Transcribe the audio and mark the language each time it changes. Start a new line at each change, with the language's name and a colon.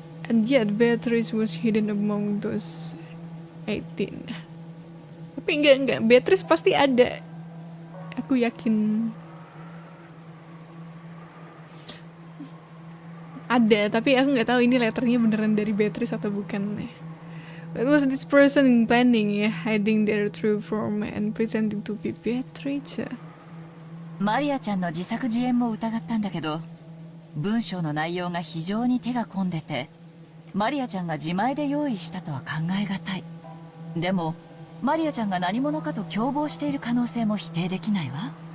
English: And yet Beatrice was hidden among those 18.
Indonesian: Tapi enggak, Beatrice pasti ada. Aku yakin ada, tapi aku nggak tahu ini letternya beneran dari Beatrice atau bukan.
English: What was this person planning, hiding their true form and pretending to be Beatrice?
Japanese: マリアちゃんの自作自演も疑ったんだけど、文章の内容が非常に手が込んでて、マリアちゃんが自前で用意したとは考えがたい。でもマリアちゃんが何者かと共謀している可能性も否定できないわ。